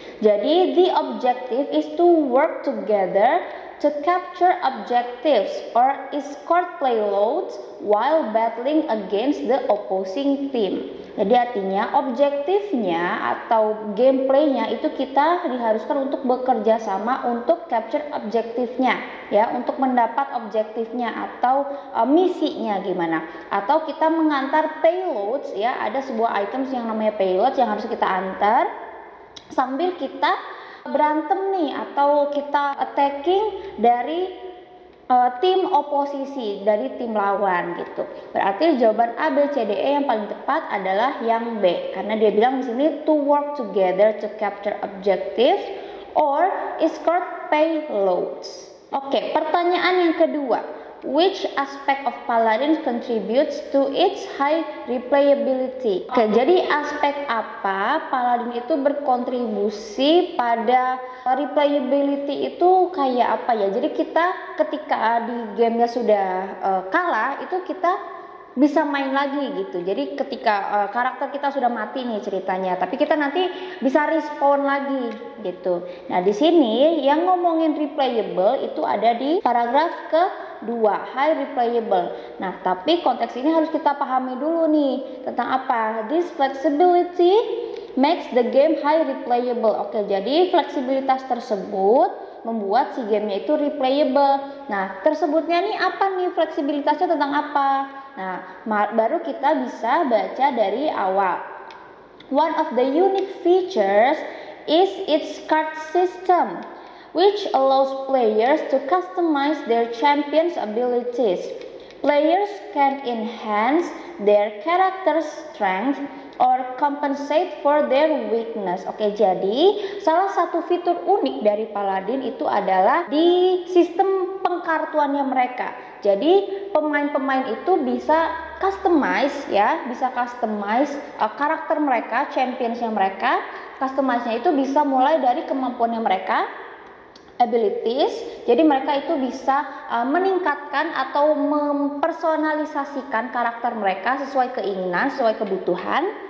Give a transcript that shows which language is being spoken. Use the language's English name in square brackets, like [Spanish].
[English] Jadi the objective is to work together to capture objectives or escort payloads while battling against the opposing team. [Indonesian] Jadi artinya objektifnya atau gameplaynya itu kita diharuskan untuk bekerja sama untuk capture objektifnya ya, untuk mendapat objektifnya atau misinya gimana. Atau kita mengantar payloads ya, ada sebuah items yang namanya payloads yang harus kita antar sambil kita berantem nih atau kita attacking dari tim oposisi, dari tim lawan gitu. Berarti jawaban A, B, C, D, E yang paling tepat adalah yang B karena dia bilang di sini [English] to work together to capture objectives or escort payloads. [Indonesian] Oke, pertanyaan yang kedua. [English] Which aspect of Paladins contributes to its high replayability? [Indonesian] Oke, jadi aspek apa Paladin itu berkontribusi pada replayability itu kayak apa ya? Jadi kita ketika di gamenya sudah kalah itu kita bisa main lagi gitu. Jadi ketika karakter kita sudah mati nih ceritanya, tapi kita nanti bisa respawn lagi gitu. Nah, di sini yang ngomongin replayable itu ada di paragraf kedua, high replayable. Nah, tapi konteks ini harus kita pahami dulu nih tentang apa? [English] This flexibility makes the game high replayable. [Indonesian] Oke, jadi fleksibilitas tersebut membuat si gamenya itu replayable. Nah, tersebutnya nih apa nih fleksibilitasnya tentang apa? Nah, baru kita bisa baca dari awal. [English] One of the unique features is its card system, which allows players to customize their champion's abilities. Players can enhance their character's strength or compensate for their weakness. [Indonesian] Oke, jadi salah satu fitur unik dari Paladin itu adalah di sistem pengkartuannya mereka. Jadi pemain-pemain itu bisa customize ya, bisa customize karakter mereka, championsnya mereka. Customize-nya itu bisa mulai dari kemampuannya mereka, abilities, jadi mereka itu bisa meningkatkan atau mempersonalisasikan karakter mereka sesuai keinginan, sesuai kebutuhan.